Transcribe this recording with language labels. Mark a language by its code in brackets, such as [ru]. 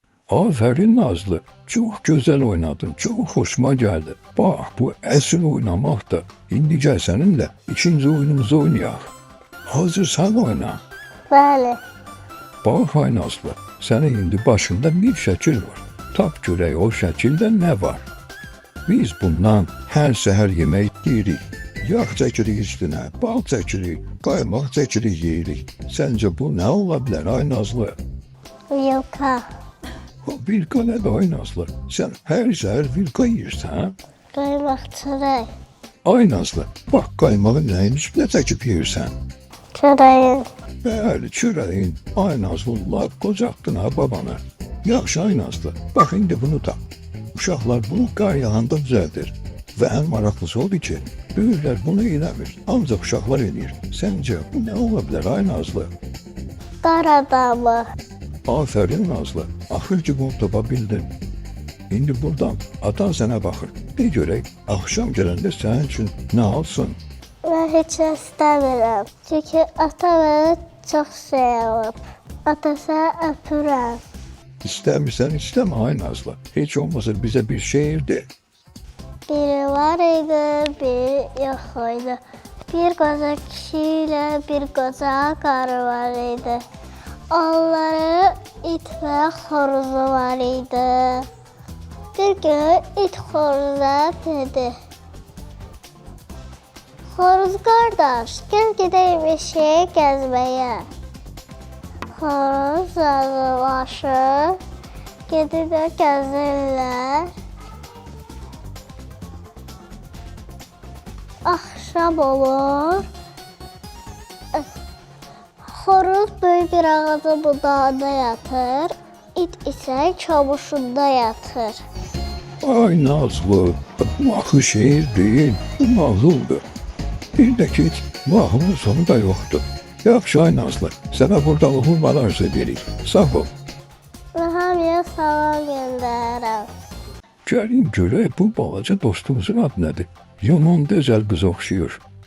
[tr] Aferin Nazlı, çok güzel oynadın, çok hoşuma geldi. [az] Bak bu əsl oynamaq da, indi gəl səninlə ikinci oyunumuzu oynayaq. Hazırsan oyna. Bəli. Bak ay Nazlı, sənin indi başında bir şəkil var. Tap görək o şəkildə nə var? Biz bundan hər səhər yemək yeyirik. Yağ çəkirik üstünə, bal çəkirik, qaymaq çəkirik yeyirik. Səncə bu nə ola bilər ay Nazlı? Vilka. Vilka nədir ay Nazlı? Sən hər səhər vilka yeyirsən? Qaymaq çörək. Ay Nazlı, bax qaymağı nəyin üstünə çəkib yeyirsən? Çörəyin. Bəli, çörəyin. Ay Nazlı, laf qocaqdın ha babanı. Yaxşı ay Nazlı, bax indi bunu da. Uşaqlar bunu qar yağanda düzəldir. Və ən maraqlısı odur ki, böyüklər bunu eləmir, ancaq uşaqlar eləyir. Səncə bu nə ola bilər ay Nazlı? Qar adamı. Afərin Nazlı, axır ki bunu tapa bildin. İndi buradan atan sənə baxır. De görək, axşam gələndə sənin üçün nə alsın? Mən heç nə istəmirəm. Çünki ata mənə çox şey alıb. Atasını öpürəm. İstəmirsən istəmə ay Nazlı. Heç olmasa bizə bir şeir de. Biri var idi, biri yox idi. Bir qoca kişi ilə bir qoca qarı var idi. Onları it və xoruzu var idi. Bir gün it xoruza dedi: Xoruz qardaş, gəl gedək meşəyə gəzməyə. Xoruz razılaşır, gedirlər gəzirlər. Axşam olur. Xoruz böyük bir ağacın budağında yatır, it isə çavuşunda yatır. Ay Nazlı, mahnı şeir değil, bu mahnuldur. Bir də ki, mahnının sonu da yoxdur. Yaxşı ay Nazlı, sənə burada uğurlar arzu edirik. Sağ ol. Və hamıya salam göndərəm. Gəlin görək bu balaca dostumuzun adı nədir? Yaman gözəl qız oxşuyur.